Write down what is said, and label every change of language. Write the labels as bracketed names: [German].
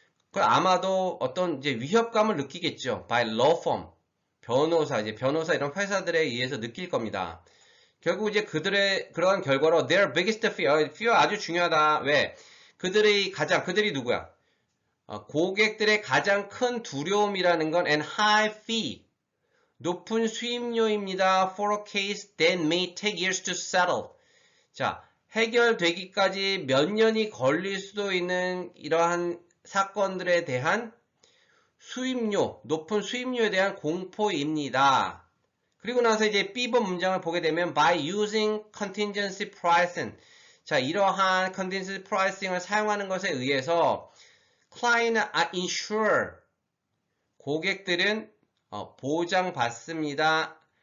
[Korean] 그 아마도 어떤 이제 위협감을 느끼겠죠. [English] by law firm [Korean] 변호사 이제 변호사 이런 회사들에 의해서 느낄 겁니다. 결국 이제 그들의 그러한 결과로 [English] their biggest fear [Korean] 아주 중요하다. 왜? 그들이 누구야? 고객들의 가장 큰 두려움이라는 건 [English] an high fee [Korean] 높은 수임료입니다. [English] for a case that may take years to settle. [Korean] 자, 해결되기까지 몇 년이 걸릴 수도 있는 이러한 사건들에 대한 수임료, 높은 수임료에 대한 공포입니다. 그리고 나서 이제 B번 문장을 보게 되면 [English] by using contingency pricing [Korean] 자, 이러한 contingency pricing을 사용하는 것에 의해서 [English] client are insured [Korean] 고객들은 보장받습니다.